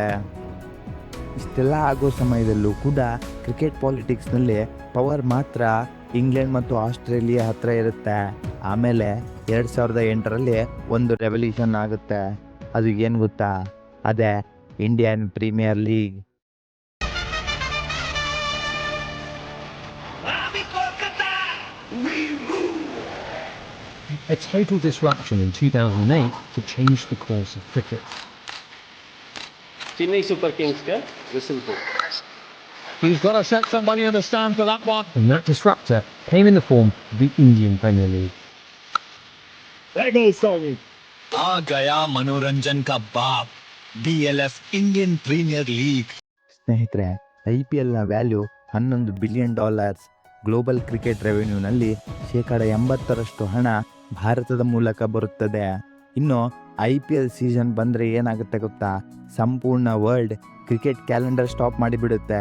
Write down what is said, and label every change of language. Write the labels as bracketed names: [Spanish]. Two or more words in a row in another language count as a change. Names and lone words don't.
[Kannada] ಇಷ್ಟೆಲ್ಲ ಆಗೋ ಸಮಯದಲ್ಲೂ ಕೂಡ [English] cricket politics power [Kannada] ಮಾತ್ರ ಇಂಗ್ಲೆಂಡ್ ಮತ್ತು ಆಸ್ಟ್ರೇಲಿಯಾ ಹತ್ರ ಇರುತ್ತೆ. ಆಮೇಲೆ 2008 ಒಂದು ರೆವಲ್ಯೂಷನ್ ಆಗುತ್ತೆ. ಅದು ಏನು ಗೊತ್ತಾ? ಅದೇ ಇಂಡಿಯನ್ ಪ್ರೀಮಿಯರ್ ಲೀಗ್. [English] A total disruption in 2008 to change the course of cricket. Chennai Super Kings का whistle blow. He's got to set somebody on the stand for that one. And that disruptor came in the form of the Indian Premier League. There goes Sony. [Hindi] आ गया मनोरंजन का बाप DLF इंडियन प्रीमियर लीग. [Kannada] ಸ್ನೇಹಿತರೆ, IPLನ ವ್ಯಾಲ್ಯೂ $11 ಬಿಲಿಯನ್. [English] global cricket revenue [Kannada] 80% ಹಣ ಭಾರತದ ಮೂಲಕ ಬರುತ್ತದೆ. ಇನ್ನು IPL ಸೀಸನ್ ಬಂದರೆ ಏನಾಗುತ್ತೆ ಗೊತ್ತಾ? ಸಂಪೂರ್ಣ [English] world cricket calendar stop [Kannada] ಮಾಡಿಬಿಡುತ್ತೆ.